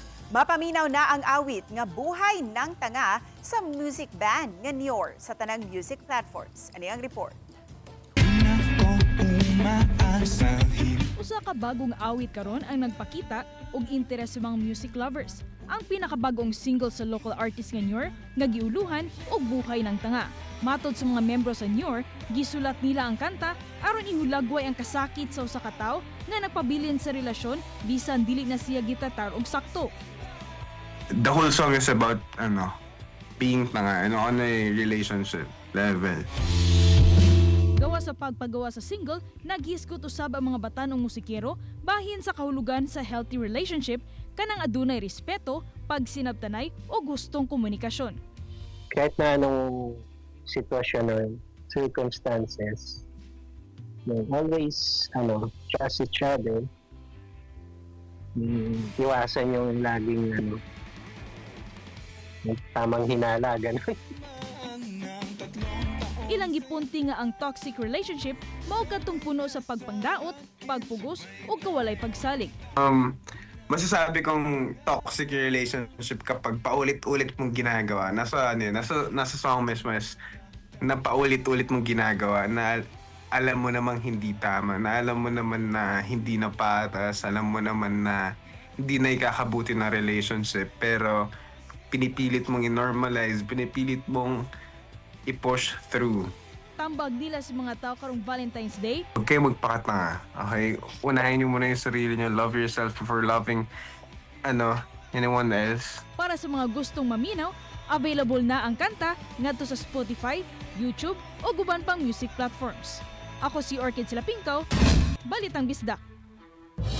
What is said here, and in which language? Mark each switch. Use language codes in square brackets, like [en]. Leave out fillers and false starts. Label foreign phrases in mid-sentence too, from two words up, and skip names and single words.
[ceb] Mapaminaw na ang awit nga Buhay ng Tanga sa [en] music band [ceb] nga Nior sa tanang [en] music platforms. [ceb] Ano ang report? Usa ka bagong awit karon ang nagpakita og interes sa mga [en] music lovers. [ceb] Ang pinakabagong single sa local artist nga Nior nga giuluhan og Buhay ng Tanga. Matod sa mga membro sa Nior, gisulat nila ang kanta aron ihulagway ang kasakit sa usa ka tawo nga nagpabilin sa relasyon bisan dili na siya gitatar og sakto. [en] The whole song is about being tanga on a relationship level. [ceb] Gawa sa pagpagawa sa single, naghisgot usab ang mga batanong musikero bahin sa kahulugan sa [en] healthy relationship [ceb] kanang adunay respeto, pagsinabtanay o gustong komunikasyon. [tl] Kahit na anong sitwasyon [en] or circumstances, always trust each other. [tl] Iwasan yung laging tamang hinala, gano'n. [ceb] Ilang gipunti nga ang [en] toxic relationship [ceb] mao kadtong puno sa pagpangdaot, pagpugos o kawalay pagsalig. [tl] Masasabi kong [en] toxic relationship [tl] kapag paulit-ulit mong ginagawa. Nasa song mismo is na paulit-ulit mong ginagawa na alam mo namang hindi tama, na alam mo naman na hindi na patas, alam mo naman na hindi na ikakabuti na relationship, pero pinipilit mong i-normalize, pinipilit mong i-push through. [ceb] Tambag nila sa mga tao karong Valentine's Day. [tl] Huwag kayo magpakatanga, okay? Unahin niyo muna yung sarili niyo. [en] Love yourself before loving anyone else. [ceb] Para sa mga gustong maminaw, available na ang kanta ngadto sa Spotify, YouTube o guban pang [en] music platforms. [ceb] Ako si Orchid Silapingkaw, Balitang Bisdak.